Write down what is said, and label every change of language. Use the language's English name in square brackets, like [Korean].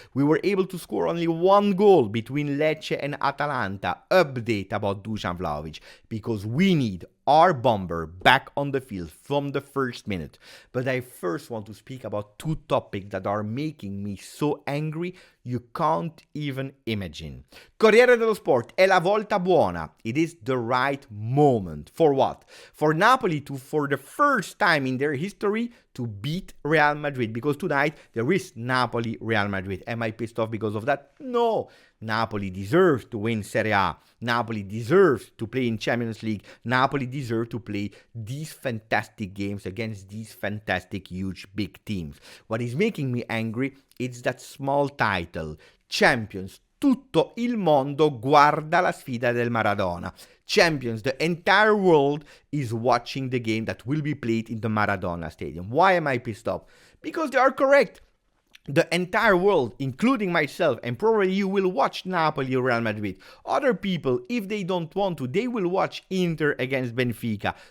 [English] We were able to score only one goal between Lecce and Atalanta. Update about Dusan Vlahovic, because we need our bomber back on the field from the first minute. But I first want to speak about two topics that are making me so angry you can't even imagine. [Italian] Corriere dello Sport, è la volta buona. [English] It is the right moment. For what? For Napoli to, for the first time in their history, to beat Real Madrid. Because tonight there is Napoli-Real Madrid. Am I pissed off because of that? No. Napoli deserves to win Serie A. Napoli deserves to play in Champions League. Napoli deserves to play these fantastic games against these fantastic, huge, big teams. What is making me angry is that small title. Champions. [Italian] Tutto il mondo guarda la sfida del Maradona. [English] Champions, the entire world is watching the game that will be played in the Maradona Stadium. Why am I pissed off? Because they are correct. The entire world, including myself, and probably you, will watch Napoli or Real Madrid. Other people, if they don't want to, they will watch Inter against Benfica.